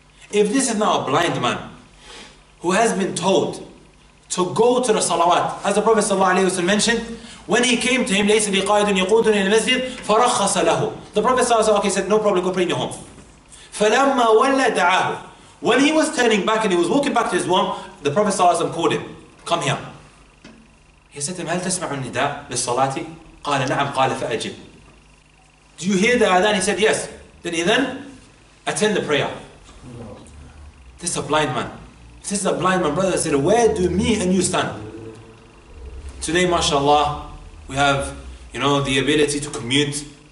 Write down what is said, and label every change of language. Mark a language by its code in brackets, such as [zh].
[en] If this is now a blind man who has been told to go to the salawat, as the Prophet ﷺ mentioned, when he came to him, [ar] لَيْسَ لِي قَائِدٌ يَقُودُنِي إِلَى الْمَسْجِدِ فَرَخَّصَ لَهُ. [en] The Prophet ﷺ, okay, said, no problem, go pray in your home. [ar] فَلَمَّا وَلَّى دَعَاهُ. [en] When he was turning back and he was walking back to his home, the Prophet ﷺ called him, come here. He said to him, [ar] هَلْ تَسْمَعُ النِّدَاء لِلصَّلَاةِ قَالَ نَعَمْ قَالَ فَأَجِبْ. [en] Do you hear the adhan? He said, yes. Then attend the prayer. This is a blind man. This is a blind man, brother. I said, where do me and you stand? Today, mashallah, we have, the ability to commute.